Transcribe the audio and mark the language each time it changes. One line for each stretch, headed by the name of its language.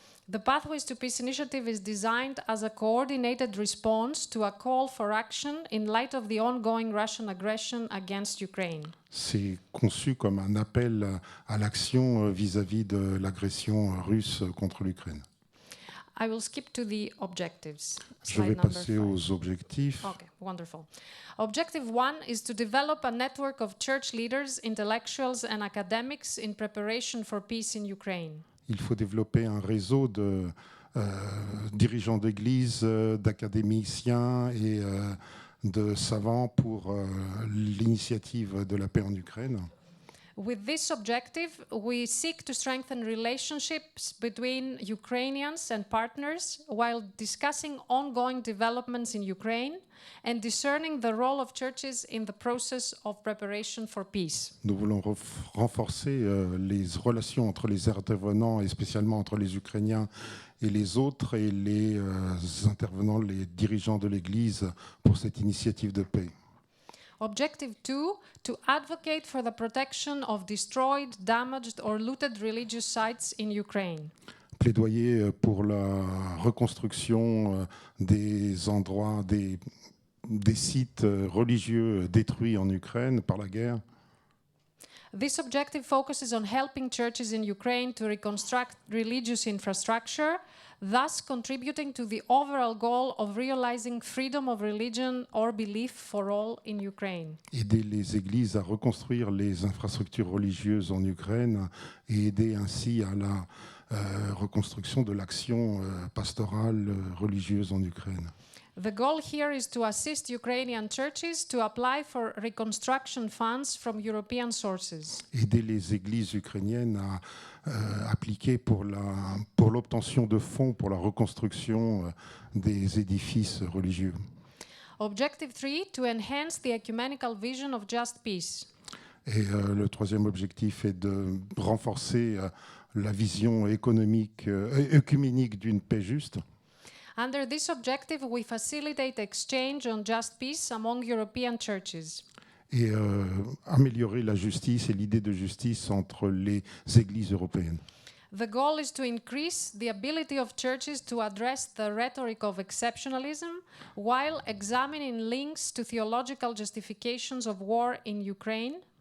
English: The Pathways to Peace initiative is designed as a coordinated response to a call for action in light of the ongoing Russian aggression against Ukraine.
French: C'est conçu comme un appel à l'action vis-à-vis de l'agression russe contre l'Ukraine.
English: I will skip to the objectives.
French: Je vais passer aux objectifs.
English: Okay, wonderful. Objective 1 is to develop a network of church leaders, intellectuals and academics in preparation for peace in Ukraine.
French: Il faut développer un réseau de dirigeants d'église, d'académiciens et de savants pour l'initiative de la paix en Ukraine.
English: With this objective, we seek to strengthen relationships between Ukrainians and partners while discussing ongoing developments in Ukraine and discerning the role of churches in the process of preparation for peace.
French: Nous voulons renforcer les relations entre les intervenants et spécialement entre les Ukrainiens et les autres et les intervenants, les dirigeants de l'Église pour cette initiative de paix.
English: Objective 2, to advocate for the protection of destroyed, damaged or looted religious sites in Ukraine.
French: Plaidoyer pour la reconstruction des endroits, des sites religieux détruits en Ukraine par la guerre.
English: This objective focuses on helping churches in Ukraine to reconstruct religious infrastructure, thus contributing to the overall goal of realizing freedom of religion or belief for all in Ukraine.
French: Aider les églises à reconstruire les infrastructures religieuses en Ukraine et aider ainsi à la reconstruction de l'action pastorale religieuse en Ukraine.
English: The goal here is to assist Ukrainian churches to apply for reconstruction funds from European sources.
French: Aider les églises ukrainiennes à appliquer pour l'obtention de fonds pour la reconstruction des édifices religieux.
English: Objective 3, to enhance the ecumenical vision of just peace.
French: Et le troisième objectif est de renforcer la vision œcuménique d'une paix juste.
English: Under this objective, we facilitate exchange on just peace among European churches.
French: Et améliorer la justice et l'idée de justice entre les églises européennes.
English: The goal is to increase the ability of churches to address the rhetoric of exceptionalism while examining links to theological justifications of war in Ukraine.